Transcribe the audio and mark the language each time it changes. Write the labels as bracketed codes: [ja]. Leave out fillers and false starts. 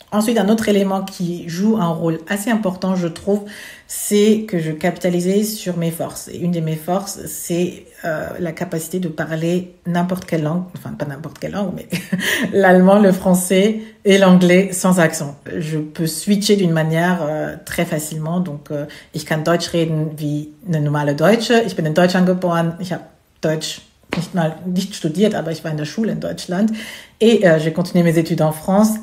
[fr] Ensuite, un autre élément qui joue un rôle assez important, je trouve, c'est que je capitalisais sur mes forces. Et une de mes forces, c'est la capacité de parler n'importe quelle langue, enfin pas n'importe quelle langue, mais l'allemand, le français et l'anglais sans accent. Je peux switcher d'une manière très facilement. [de] Donc, ich kann Deutsch reden wie eine normale Deutsche. Ich bin in Deutschland geboren. Ich habe Deutsch nicht studiert, aber ich war in der Schule in Deutschland. [fr] Et j'ai continué mes études en France.